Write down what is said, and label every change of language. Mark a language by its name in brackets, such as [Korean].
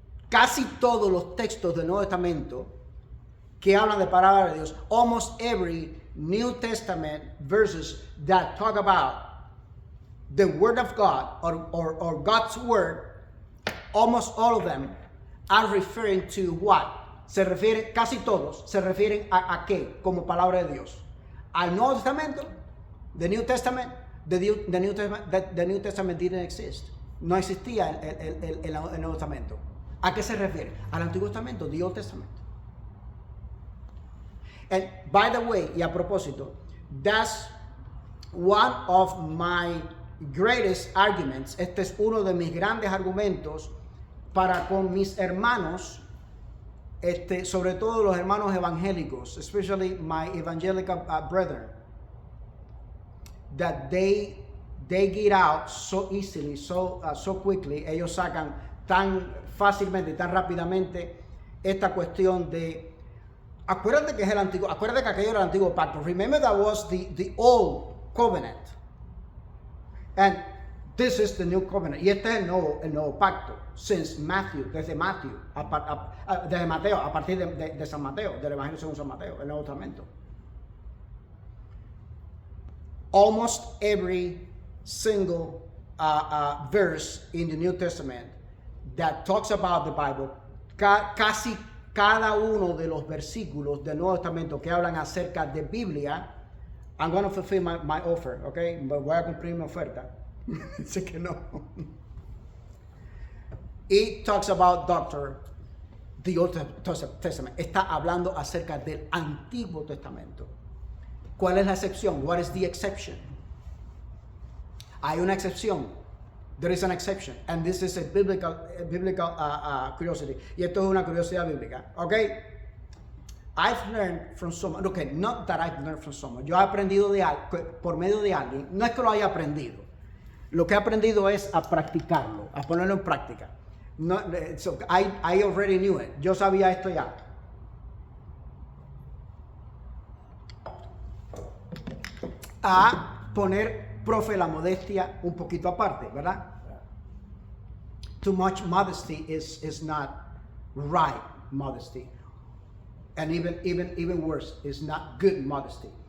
[Spanish] casi todos los textos del Nuevo Testamento que hablan de palabra de Dios, [English] almost every New Testament verses that talk about the Word of God or God's Word, almost all of them are referring to what? [Spanish] Casi todos se refieren a qué como palabra de Dios. Al Nuevo Testamento, [English] the New Testament, the New Testament didn't exist. [Spanish] No existía el Nuevo Testamento. ¿A qué se refiere? Al Antiguo Testamento, [English] the Old Testament. And by the way, [Spanish] y a propósito, [English] that's one of my greatest arguments. [Spanish] Este es uno de mis grandes argumentos para con mis hermanos, sobre todo los hermanos evangélicos, [English] especially my evangelical brethren, that they get out so easily, so quickly. [Spanish] Ellos sacan tan fácilmente y tan rápidamente esta cuestión de acuérdate que es el antiguo, acuérdate que aquello era el antiguo pacto. [English] Remember that was the old covenant. And this is the new covenant. [Spanish] Y este es el nuevo pacto. [English] Since Matthew, [Spanish] desde Mateo, a partir de San Mateo, del Evangelio según San Mateo, el Nuevo Testamento. [English] Almost every single verse in the New Testament that talks about the Bible, [Spanish] casi cada uno de los versículos del Nuevo Testamento que hablan acerca de Biblia, [English] I'm going to fulfill my offer, okay? [Spanish] Voy a cumplir mi oferta. Dice que no. [English] It talks about the Old Testament. [Spanish] Está hablando acerca del Antiguo Testamento. ¿Cuál es la excepción? [English] What is the exception? [Spanish] Hay una excepción. [English] There is an exception, and this is a biblical curiosity. [Spanish] Y esto es una curiosidad bíblica, okay? [English] I've learned from someone. Okay, not that I've learned from someone. [Spanish] Yo he aprendido por medio de alguien. No es que lo haya aprendido. Lo que he aprendido es a practicarlo, a ponerlo en práctica. No, [English] so I already knew it. [Spanish] Yo sabía esto ya. A poner, profe, la modestia un poquito aparte, ¿verdad? [English] Too much modesty is not right modesty. And even worse, is not good modesty.